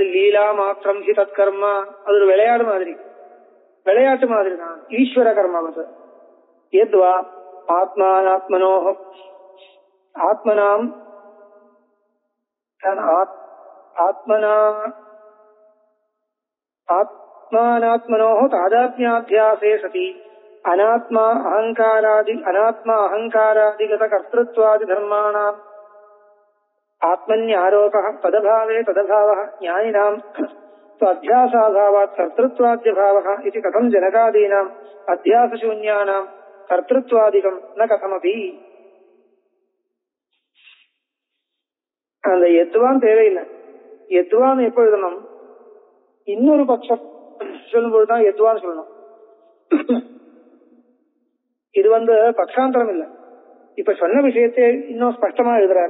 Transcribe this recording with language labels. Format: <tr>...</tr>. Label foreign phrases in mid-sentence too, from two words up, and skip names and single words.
<sa>लीला मात्रं हि तत् कर्म,</sa> <ta>அது ஒரு விளையாட்டு மாதிரி தான் ஈஸ்வர கர்மாவது.</ta> <sa>यद्वा आत्मानात्मनोः आत्मनाम् आत्मना आत्मानात्मनोः तादात्म्याध्यासे सति अनात्मा अहंकारादिगत कर्तृत्वादि धर्माणाम् आत्मन्यारोपः तदभावे तदभावः ज्ञानिनां स्वाध्यासाभावात् कर्तृत्वाद्यभावः इति कथं जनकादीनाम् अध्यासशून्यानां कर्तृत्वादिकं न कथमपि.</sa> <ta>அந்த எத்துவான் தேவையில்லை. எத்துவான் எப்ப எழுதணும்? இன்னொரு பட்சம் சொல்லும்போதுதான் எத்துவான்னு சொல்லணும். இது பக்ஷாந்தரம் இல்லை. இப்ப சொன்ன விஷயத்தை இன்னும் ஸ்பஷ்டமா எழுதுறாரு.</ta>